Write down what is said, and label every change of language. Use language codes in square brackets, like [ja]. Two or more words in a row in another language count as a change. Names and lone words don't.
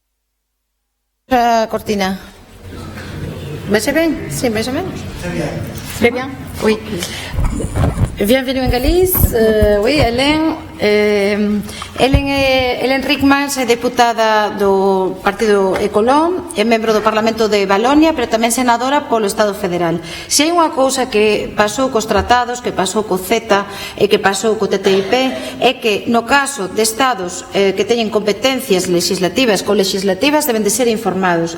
[gl] Cortina. ¿Vese ben? Sí, máis ou menos. [fr] Très bien, oui. Bienvenue en Galice. Oui, [gl] Helen Rickmans é deputada do Partido Ecolón, é membro do Parlamento de Valonia, pero tamén senadora polo Estado Federal. Se hai unha cousa que pasou cos tratados, que pasou co CETA e que pasou co TTIP, é que no caso de estados que teñen competencias legislativas, colegislativas, deben de ser informados.